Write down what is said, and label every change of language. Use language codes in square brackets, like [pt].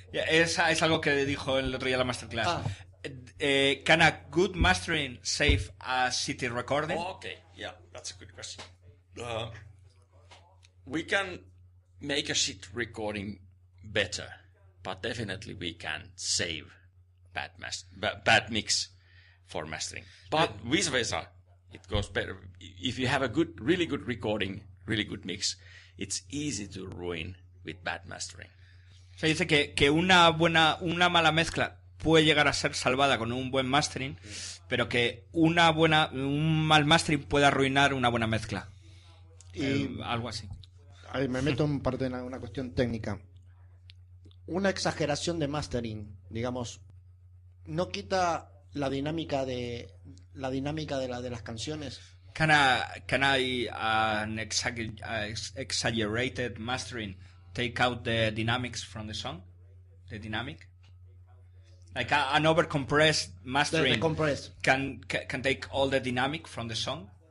[es] Es algo que dijo el otro día en la masterclass. [en] Can a good mastering save a city recording? Okay, yeah, that's a good question. We can make a shit recording better, but definitely we can save bad mix for mastering. But vice versa, it goes better. If you have a really good recording, really good mix, it's easy to ruin with bad mastering. [es] Se dice que una mala mezcla puede llegar a ser salvada con un buen mastering, pero que un mal mastering puede arruinar una buena mezcla. Y Algo así. ahí me meto en parte de una cuestión técnica. Una exageración de mastering, digamos, no quita la dinámica de las canciones. [en] Can an exaggerated mastering take out the dynamics from the song? The dynamic? Like an overcompressed mastering [es] De compress. [en] can take all the dynamic from the song?